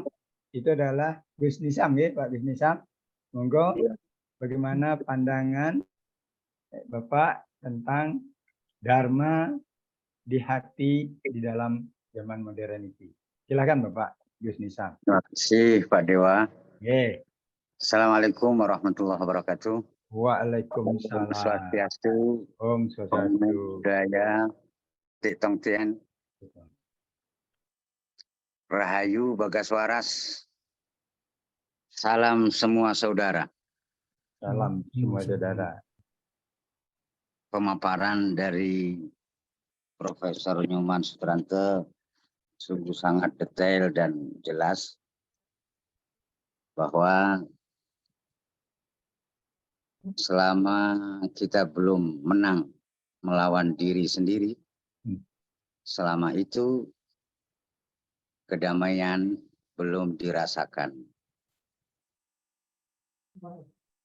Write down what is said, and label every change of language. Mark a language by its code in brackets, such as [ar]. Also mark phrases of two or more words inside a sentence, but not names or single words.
[id] Itu adalah Gus Nizam, ya Pak Gus Nizam. Monggo, bagaimana pandangan Bapak tentang Dharma di hati di dalam zaman modern ini? Silakan Bapak Gus Nizam. Terima kasih Pak Dewa. Oke. [ar] السلام عليكم ورحمة الله وبركاته. وعليكم السلام. [ban] Om Swastiastu, Om Om Swastiastu. [id] Budaya, Tik Tong Tien, Rahayu Bagas Waras. Salam semua saudara. Salam semua saudara. Pemaparan dari Profesor Nyoman Sutrante sungguh sangat detail dan jelas bahwa selama kita belum menang melawan diri sendiri, selama itu kedamaian belum dirasakan.